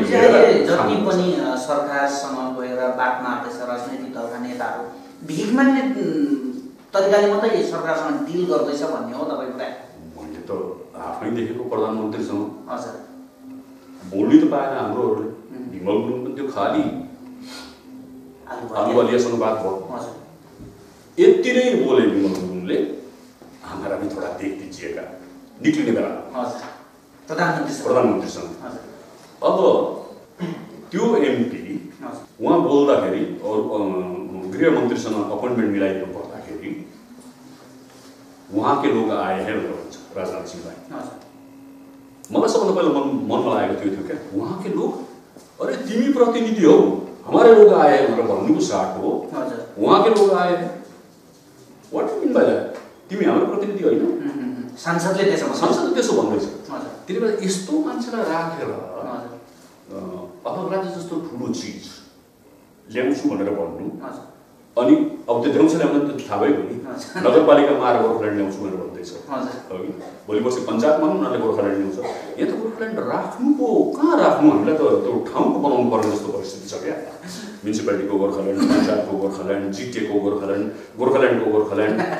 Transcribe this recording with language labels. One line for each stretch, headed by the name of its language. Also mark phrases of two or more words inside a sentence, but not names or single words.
Nepali: जति पनि सरकारसँग गएर बात मार्दैछ राजनैतिक दलका नेताहरू भिख माग्ने तरिकाले मात्रै सरकारसँग डिल गर्दैछ भन्ने हो तपाईँको कुरा? मैले त आफै देखेको प्रधानमन्त्रीसँग हजुर बोल्नु त पाएन हाम्रोहरूले। विमल गुरुङ पनि त्यो खाली आलुवालियासँग बात भयो, यति नै बोले विमल गुरुङले,
Hindi: हमारा भी थोड़ा देख दीजिएगा,
Nepali: निक्लिने बेला प्रधानमन्त्रीसँग। अब त्यो एमपी उहाँ बोल्दाखेरि गृहमन्त्रीसँग अपोइन्टमेन्ट मिलाइदिनु पर्दाखेरि
Hindi: वहाँ के लोग आए हैं
Nepali: भनेर भन्छ राजनाथ सिंहलाई। मलाई सबभन्दा पहिला मनमा लागेको त्यो थियो क्या,
Hindi: वहाँ के लोग,
Nepali: अरे तिमी प्रतिनिधि हौ,
Hindi: हमारे लोग आए हैं
Nepali: भनेर भन्नुको साथ हो
Hindi: वहाँ के लोग आए हैं।
English: What do mean by that?
Nepali: तिमी हाम्रो प्रतिनिधि होइन? सांसदले त्यसो भन्दैछ। त्यति बेला यस्तो मान्छेलाई राखेर अपराध जस्तो ठुलो चिज ल्याउँछु भनेर भन्नु, अनि अब त्यो देउछ ल्याउन त थाहा भयो नि नगरपालिका मार गोर्खाल्यान्ड ल्याउँछु भनेर भन्दैछ अघि भोलि पर्सि पञ्चायतमा पनि उनीहरूले गोर्खाल्यान्ड ल्याउँछ यहाँ त गोर्खाल्यान्ड राख्नु पो कहाँ राख्नु हामीलाई त त्यो ठाउँको बनाउनु पर्ने जस्तो परिस्थिति छ क्या म्युनिसिपालिटीको गोर्खाल्यान्ड पञ्चायतको गोर्खाल्यान्ड जिटिएको गोर्खाल्यान्डको गोर्खाल्यान्ड